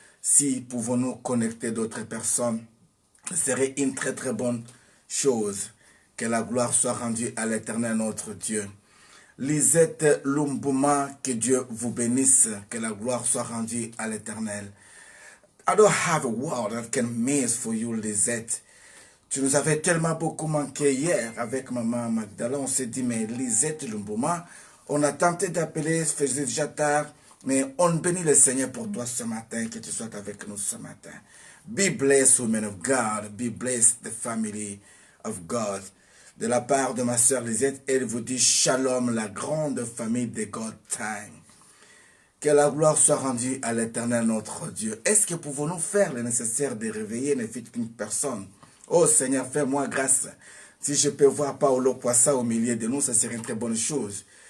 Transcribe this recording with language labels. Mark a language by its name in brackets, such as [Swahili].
[French] Si pouvons-nous connecter d'autres personnes, ce serait une très très bonne chose. Que la gloire soit rendue à l'Éternel notre Dieu. Lisette Lumbuma, que Dieu vous bénisse, que la gloire soit rendue à l'Éternel. [English] I don't have a word that can miss for you, Lisette. [French] Tu nous avais tellement beaucoup manqué hier avec maman Magdala. On s'est dit, mais Lisette Lumbuma, on a tenté d'appeler, faisait déjà tard, mais on bénit le Seigneur pour toi ce matin, que tu sois avec nous ce matin. [English] Be blessed, women of God. Be blessed, the family of God. [French] De la part de ma sœur Lisette, elle vous dit Shalom, la grande famille de God Time. Que la gloire soit rendue à l'Éternel notre Dieu. Est-ce que pouvons-nous faire le nécessaire de réveiller ne fût qu'une personne? Oh Seigneur, fais-moi grâce. Si je peux voir Paolo Poissa au milieu de nous, ça serait une très bonne chose.